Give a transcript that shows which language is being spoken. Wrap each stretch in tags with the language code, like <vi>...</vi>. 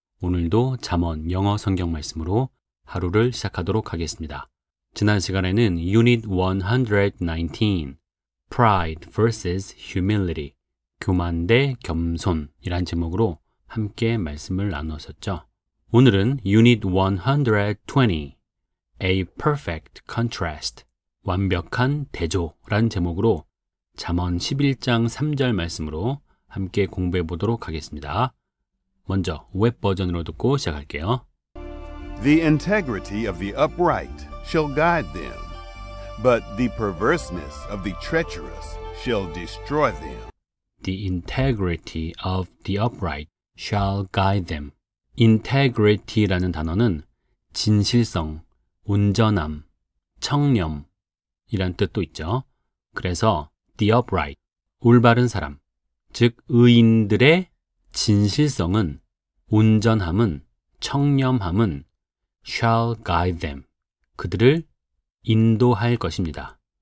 <ko>오늘도 잠언 영어 성경 말씀으로 하루를 시작하도록 하겠습니다. 지난 시간에는 Unit 119,</ko> <en>Pride vs.</en> <ko>Humility, 교만 대 겸손이란 제목으로 함께 말씀을 나누었었죠. 오늘은 Unit 120,</ko> <en>A Perfect Contrast,</en> <ko>완벽한 대조라는 제목으로 잠언 11장 3절 말씀으로 함께 공부해 보도록 하겠습니다. 먼저 웹 버전으로 듣고 시작할게요.</ko> <en>The integrity of the upright shall guide them, but the perverseness of the treacherous shall destroy them. The integrity of the upright shall guide them.</en> <ko>integrity라는 단어는 진실성, 온전함, 청렴이란 뜻도 있죠. 그래서</ko> <en>the upright,</en> <ko>올바른 사람, 즉 의인들의 진실성은, 온전함은, 청렴함은</ko> <en>shall guide them,</en> <ko>그들을 인도할 것입니다.</ko>